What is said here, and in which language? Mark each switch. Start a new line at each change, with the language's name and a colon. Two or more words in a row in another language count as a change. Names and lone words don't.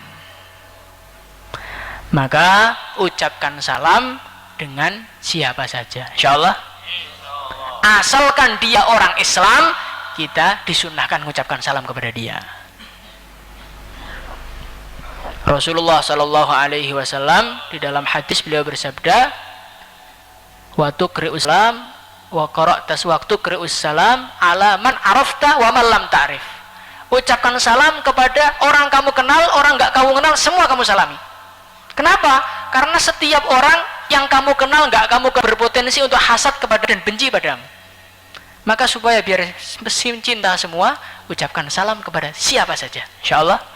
Indonesian: Maka ucapkan salam dengan siapa saja, insyaallah. Asalkan dia orang Islam, kita disunahkan mengucapkan salam kepada dia. Rasulullah
Arabic: صلى الله عليه وسلم
Indonesian: di dalam hadis beliau bersabda,
Arabic: وتقرأ السلام وقرأت وتقرأ السلام على من عرفت ومن لم تعرف.
Indonesian: Ucapkan salam kepada orang kamu kenal, orang nggak kamu kenal, semua kamu salami. Kenapa? Karena setiap orang yang kamu kenal nggak kamu berpotensi untuk hasad kepada dan benci padamu. Maka supaya biar cinta semua, ucapkan salam kepada siapa saja, insyaallah.